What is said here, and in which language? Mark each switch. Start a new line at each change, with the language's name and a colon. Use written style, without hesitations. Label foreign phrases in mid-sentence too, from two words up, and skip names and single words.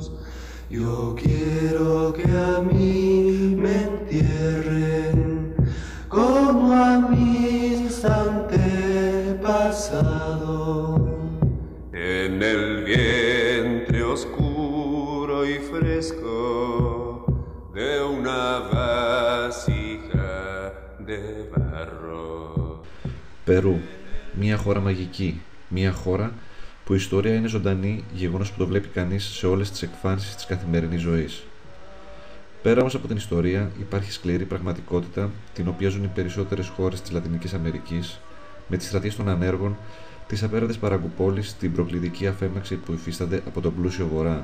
Spanish: Yo quiero que a mí me entierren como a mis antepasados. En el vientre oscuro y fresco de una vasija de barro.
Greek: Περού, μια χώρα μαγική, μια χώρα που η ιστορία είναι ζωντανή, γεγονός που το βλέπει κανείς σε όλες τις εκφάνσεις της καθημερινής ζωής. Πέρα όμως από την ιστορία, υπάρχει σκληρή πραγματικότητα, την οποία ζουν οι περισσότερες χώρες της Λατινικής Αμερικής, με τις στρατείες των ανέργων, τις απέραντες παραγκουπόλεις, την προκλητική αφέμαξη που υφίστανται από τον πλούσιο βορρά.